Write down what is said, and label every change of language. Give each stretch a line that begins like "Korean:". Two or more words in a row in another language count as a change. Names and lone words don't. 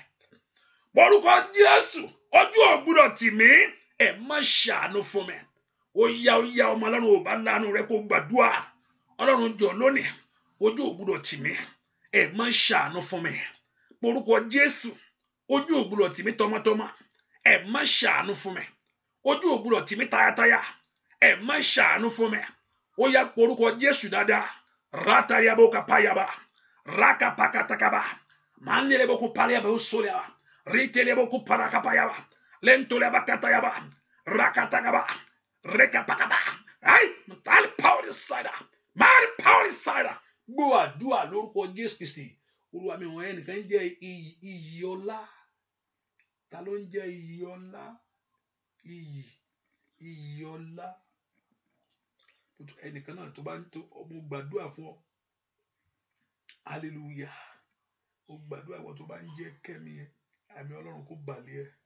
Yoruba: orúkọ Jésù ojú ò gbọ́dọ̀ tì mí ẹ má ṣàánú fún mi ó yá ọmọ Ọlọ́run ò bá lánú rẹ kó gbàdúrà Ọlọ́run jọ lónìí ojú ò gbọ́dọ̀ tì mí ẹ má ṣàánú fún mi orúkọ Jésù ojú ò gbọ́dọ̀ tì mí tọmọtọmọ ẹ má ṣàánú fún mi ojú ò gbọ́dọ̀ tì mí tayátayá ẹ má ṣàánú fún mi ó yá orúkọ Jésù dáadáa ratayabo kapayaba rakapakatakaba manlelebo kupaliaba usolia ritelebo kuparakapayaba lentoleba katayaba rakatakaba rekapakaba ay tal
English: power inside my power inside
Yoruba: gbọ́ àdúà lórúkọ Jésù Kristi Olúwa mi wọ́n ẹnìkan jẹ́ iyì ọlá ta ló ń jẹ́ iyì ọlá iyì ọlá ẹnìkan náà tó bá ń tó mo gbàdúrà fún ọ hallelujah mo gbàdúrà ìwọ tó bá ń jẹ́ kẹ́mi ẹ̀mí Ọlọ́run kó balẹ̀